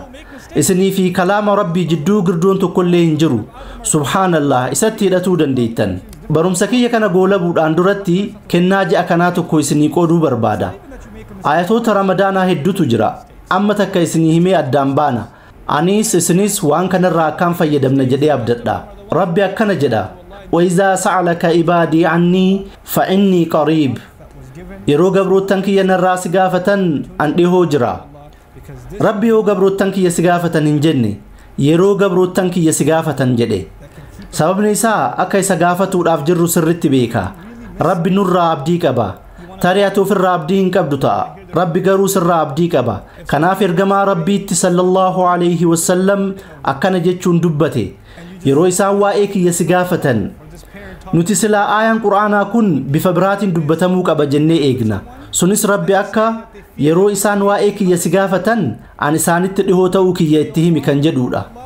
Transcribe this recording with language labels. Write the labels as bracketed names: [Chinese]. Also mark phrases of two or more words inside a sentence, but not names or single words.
[Oromo] isinii fi kalaama rabbii jidduu girdoon tokkollee hin jiru subhaanallah isatti hidhatuu dandeettan barumsa kiyya kana goolabuudhaan duratti kennaa ja'a kanaa tokko isinii qooduu barbaada ayatoota ramadaanaa hedduutu jira amma takka isinii himee addaan baana anis isinis waan kanarraa akkaan fayyadamna jedhee abdadha rabbi akkana jedha [Arabic] وإذا سألك عبادي عني فإني قريب [Oromo] yeroo gabroottan kiyya narraa si gaafatan an dhihoo jira rabbi yoo gabroottan kiyya si gaafatan hin jenne yeroo gabroottan kiyya si gaafatan jedhe sababni isaa akka isa gaafatuudhaaf jirru sirritti beeka rabbi nurraa abdii qaba tarii ati ofirraa abdii hin qabdu ta'a rabbi garuu sirraa abdii qaba kanaaf ergamaa rabbiitti [Arabic] صلى الله عليه وسلم [Oromo] akkana jechuun dubbate yeroo isaan waa'ee kiyya si gaafatan nuti silaa aayaan qur'aanaa kun bifa biraatiin dubbatamuu qaba jennee eegna sunis rabbi akka yeroo isaan waa'ee kiyya si gaafatan an isaanitti dhihoo ta'uu kiyya itti himi kan jedhuudha